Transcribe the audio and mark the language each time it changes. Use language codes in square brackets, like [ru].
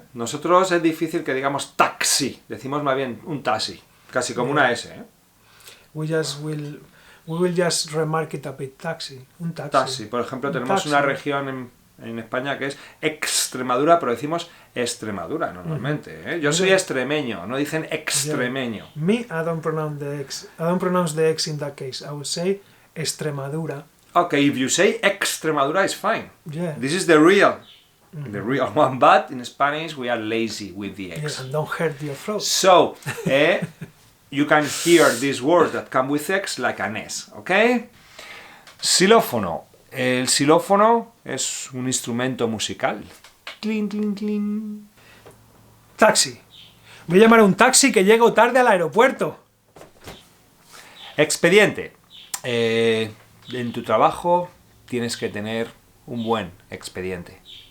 [es] Nosotros es difícil que digamos taxi, decimos más bien un taxi, casi como una S. [en] We will just remark it a bit, taxi, [es] un taxi. Taxi, por ejemplo, tenemos una región en España que es Extremadura, pero decimos Extremadura normalmente. Yo soy extremeño, no dicen extremeño. [en] Yeah. Me, I don't pronounce the X. I don't pronounce the X in that case. I would say Extremadura. Okay, if you say Extremadura, it's fine. Yeah. This is the real one, but in Spanish we are lazy with the X. Yeah, and don't hurt your throat. So, you can hear these words that come with X like an S, okay? [es] Xilófono. El xilófono es un instrumento musical. Cling, cling, cling. Taxi. Voy a llamar a un taxi que llego tarde al aeropuerto. Expediente. En tu trabajo tienes que tener un buen expediente.